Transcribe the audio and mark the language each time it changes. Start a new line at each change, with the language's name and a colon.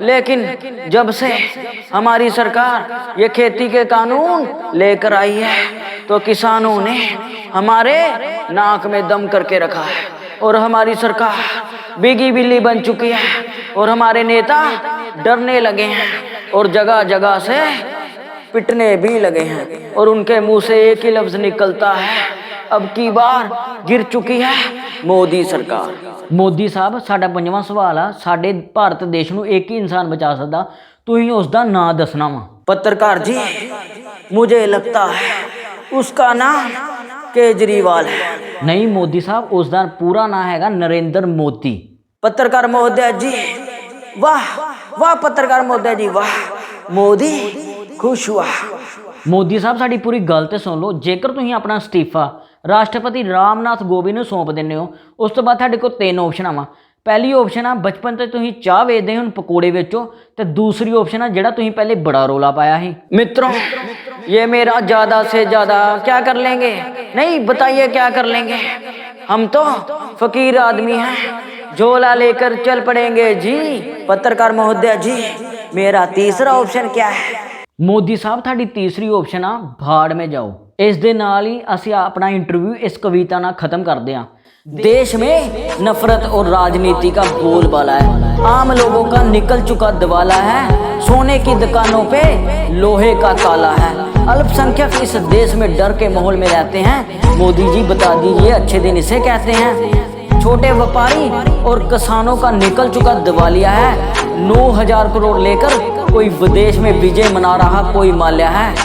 Hindi: लेकिन जब से हमारी सरकार ये खेती के कानून लेकर आई है तो किसानों ने हमारे नाक में दम करके रखा है और हमारी सरकार बिगी बिल्ली बन चुकी है और हमारे नेता डरने लगे हैं और जगह जगह से पिटने भी लगे हैं और उनके मुंह से एक ही लफ्ज निकलता है, अब की बार गिर चुकी है मोदी सरकार।
Punjabi: ਮੋਦੀ ਸਾਹਿਬ ਸਾਡਾ ਪੰਜਵਾਂ ਸਵਾਲ ਆ, ਸਾਡੇ ਭਾਰਤ ਦੇਸ਼ ਨੂੰ ਇੱਕ ਹੀ ਇਨਸਾਨ ਬਚਾ ਸਕਦਾ, ਤੁਸੀਂ ਉਸ ਦਾ ਨਾਂ ਦੱਸਣਾ ਵਾ।
Hindi: पत्रकार जी, मुझे लगता है उसका नाम केजरीवाल है।
Punjabi: ਨਹੀਂ ਮੋਦੀ ਸਾਹਿਬ, ਉਸ ਦਾ ਪੂਰਾ ਨਾਂ ਹੈਗਾ ਨਰਿੰਦਰ ਮੋਦੀ।
Hindi: पत्रकार महोदय जी, वाह वाह पत्रकार महोदय जी, वाह, मोदी खुश हुआ।
Punjabi: ਮੋਦੀ ਸਾਹਿਬ ਸਾਡੀ ਪੂਰੀ ਗੱਲ ਤੇ ਸੁਣ ਲਓ। ਜੇਕਰ ਤੁਸੀਂ ਆਪਣਾ ਅਸਤੀਫਾ ਰਾਸ਼ਟਰਪਤੀ ਰਾਮਨਾਥ ਕੋਵਿੰਦ ਨੂੰ ਸੌਂਪ ਦਿੰਦੇ ਹੋ, ਉਸ ਤੋਂ ਬਾਅਦ ਤੁਹਾਡੇ ਕੋਲ 3 ਆਪਸ਼ਨਾਂ ਵਾ। ਪਹਿਲੀ ਆਪਸ਼ਨ ਆ ਬਚਪਨ ਤੇ ਤੁਸੀਂ ਚਾਹ ਵੇਚਦੇ ਹੁਣ ਪਕੌੜੇ ਵੇਚੋ, ਤੇ ਦੂਸਰੀ ਆਪਸ਼ਨ ਆ ਜਿਹੜਾ ਤੁਸੀਂ ਪਹਿਲੇ ਬੜਾ ਰੋਲਾ ਪਾਇਆ ਸੀ।
Hindi: मित्रों, ये मेरा ज्यादा से ज्यादा क्या कर लेंगे? नहीं, बताइए क्या कर लेंगे? हम तो फकीर आदमी हैं, झोला लेकर चल पड़ेंगे जी। पत्रकार महोदय जी, मेरा तीसरा ऑप्शन क्या है?
Punjabi: ਮੋਦੀ ਸਾਹਿਬ ਤੁਹਾਡੀ ਤੀਸਰੀ ਆਪਸ਼ਨ ਆ
Hindi: ਭਾੜ ਮੇ ਜਾਓ।
Punjabi: ਇਸ ਦੇ ਨਾਲ ਹੀ ਅਸੀਂ ਆਪਣਾ ਇੰਟਰਵਿਊ ਇਸ ਕਵਿਤਾ ਨਾਲ ਖਤਮ ਕਰਦੇ ਹਾਂ।
Hindi: देश में नफरत और राजनीति का बोलबाला है, आम लोगों का निकल चुका दवाला है, सोने की दुकानों पे लोहे का ताला है, अल्पसंख्यक इस देश में डर के माहौल में रहते हैं। मोदी जी बता दीजिए अच्छे दिन इसे कहते हैं। छोटे व्यापारी और किसानों का निकल चुका दिवालिया है, 9,000 करोड़ लेकर कोई विदेश में विजय मना रहा कोई माल्या है।